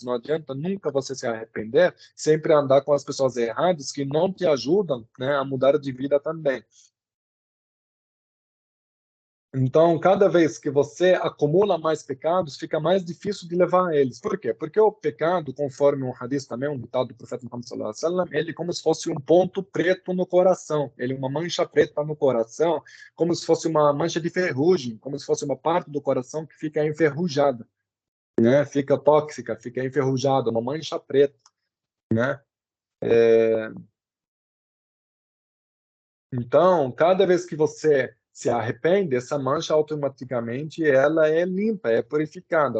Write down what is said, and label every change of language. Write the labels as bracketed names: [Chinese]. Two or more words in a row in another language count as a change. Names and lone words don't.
[Portuguese] Não adianta nunca você se arrepender, sempre andar com as pessoas erradas que não te ajudam, né, a mudar de vida também. Então, cada vez que você acumula mais pecados, fica mais difícil de levar a eles. Por quê? Porque o pecado, conforme um hadith também, um ditado do profeta Muhammad [Arabic] صلى الله عليه وسلم, [Portuguese] ele é como se fosse um ponto preto no coração. Ele é uma mancha preta no coração, como se fosse uma mancha de ferrugem, como se fosse uma parte do coração que fica enferrujada, né? Fica tóxica, fica enferrujada, uma mancha preta, né? Então, cada vez que você se arrepende, essa mancha automaticamente ela é limpa, é purificada.